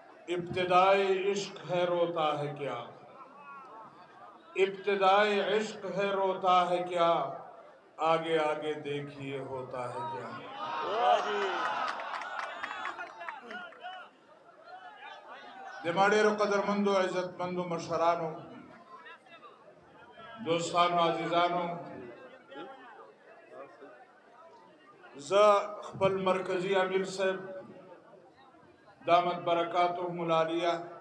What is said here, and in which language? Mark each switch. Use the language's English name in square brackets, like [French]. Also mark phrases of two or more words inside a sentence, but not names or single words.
[Urdu] ابتدائے عشق ہے روتا ہے کیا، ابتدائے عشق ہے روتا ہے کیا، آگے آگے دیکھیے ہوتا ہے کیا۔ [Pashto] دماڑیرو قدرمندو عزتمندو مشرانو دوستانو عزیزانو، زه خپل مرکزی امیر صاحب [Arabic] دامت برکاتهم العالیہ